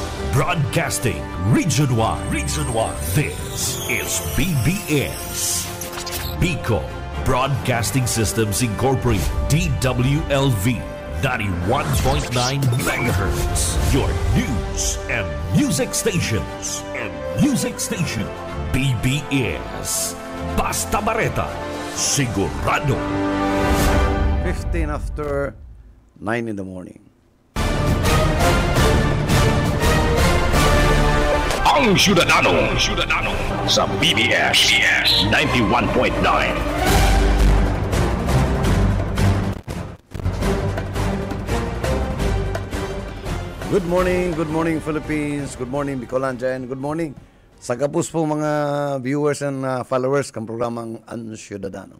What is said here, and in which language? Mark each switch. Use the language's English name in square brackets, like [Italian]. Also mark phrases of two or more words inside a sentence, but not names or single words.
[English] Broadcasting Region 1. Region 1. This is BBS. Bicol Broadcasting Systems Incorporated. DWLV 91.9 MHz. Your news and music stations. [Bikol] BBS. Basta Bareta. Sigurado. [English] 15 after 9 in the morning. [Bikol] Ang Syudadano sa BBS 91.9. [English] Good morning Philippines, good morning Bicolandia, and good morning [Bikol] sa kapus po mga [English] viewers and followers ng programang Ang Syudadano.